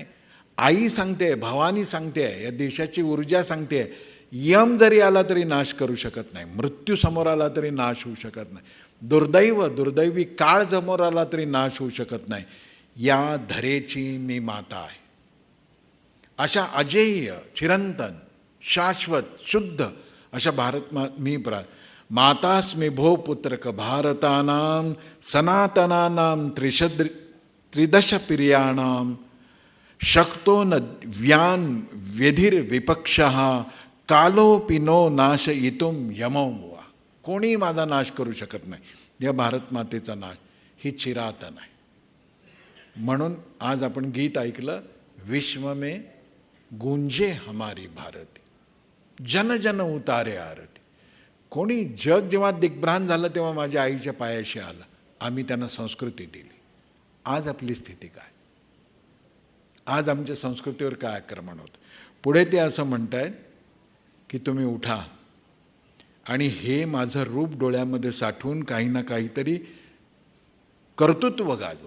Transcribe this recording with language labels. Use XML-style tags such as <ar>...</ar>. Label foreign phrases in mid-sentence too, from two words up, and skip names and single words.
<mr>आई सांगते, भवानी सांगते, या देशाची ऊर्जा सांगते, यम जरी आला तरी नाश करू शकत नाही, मृत्यू समोर आला तरी नाश होऊ शकत नाही, दुर्दैवी काळ समोर आला तरी नाश होऊ शकत नाही. या धरेची मी माता आहे. अशा अजेय, चिरंतन, शाश्वत, शुद्ध अशा मी</mr> <sa>मातास्मि भो पुत्रक भारतानां सनातनानां त्रिदश प्रियाणां शक्तो न व्यान व्यधिर विपक्षः कालोपि नो नाशयितुं यमो वा.</sa> <mr>कोणी माझा नाश करू शकत नाही. या भारत मातेचा नाश ही चिरातन आहे. म्हणून आज आपण गीत ऐकलं,</mr> <hi>विश्व में गुंजे हमारी भारती, जन जन उतारे आरती.</hi> <mr>कोणी जग जेव्हा दिग्भ्रांत झालं तेव्हा माझ्या आईच्या पायाशी आलं, आम्ही त्यांना संस्कृती दिली. आज आपली स्थिती काय? आज आमच्या संस्कृतीवर काय आक्रमण होतं? पुढे ते असं म्हणतायत की तुम्ही उठा आणि हे माझं रूप डोळ्यामध्ये साठवून काही ना काहीतरी कर्तृत्व गाजवा.</mr>